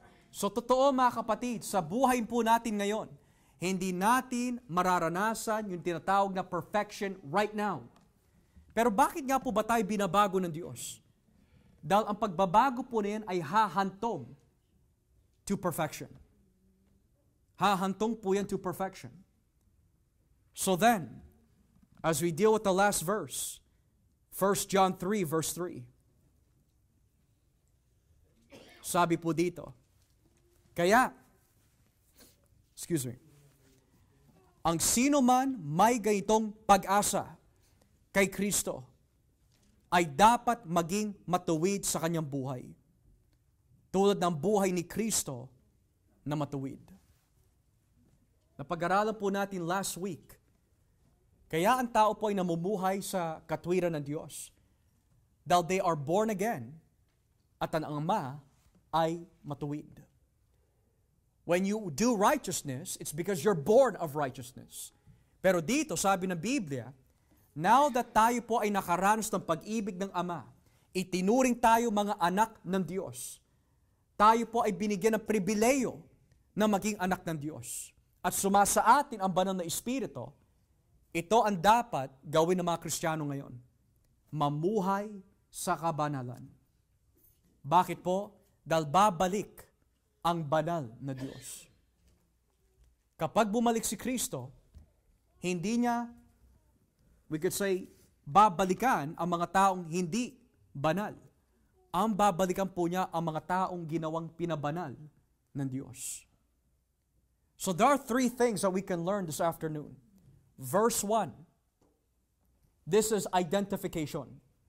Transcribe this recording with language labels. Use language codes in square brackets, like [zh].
[tl] So totoo mga kapatid, sa buhay po natin ngayon, hindi natin mararanasan yung tinatawag na perfection right now. Pero bakit nga po ba tayo binabago ng Diyos? Dahil ang pagbabago po na yan ay hahantong to perfection. Hahantong po yan to perfection. [en] So then, as we deal with the last verse, 1 John 3 verse 3. [tl] Sabi po dito, kaya, ang sino man may ganitong pag-asa kay Kristo ay dapat maging matuwid sa kanyang buhay. Tulad ng buhay ni Kristo na matuwid. Napag-aralan po natin last week Kaya ang tao po ay namumuhay sa katwiran ng Diyos dahil [en] they are born again [tl] at ang Ama ay matuwid. [en] When you do righteousness, it's because you're born of righteousness. [tl] Pero dito, sabi ng Biblia, now that tayo po ay nakaranas ng pag-ibig ng Ama, itinuring tayo mga anak ng Diyos. Tayo po ay binigyan ng pribileyo na maging anak ng Diyos. At sumasa atin ang banal na Espiritu. Ito ang dapat gawin ng mga Kristiyano ngayon. Mamuhay sa kabanalan. Bakit po? Dahil babalik ang banal na Diyos. Kapag bumalik si Kristo, hindi niya, [en] we could say, [tl] babalikan ang mga taong hindi banal. Ang babalikan po niya ang mga taong ginawang pinabanal ng Diyos. [en] So there are 3 things that we can learn this afternoon. Verse 1, this is identification.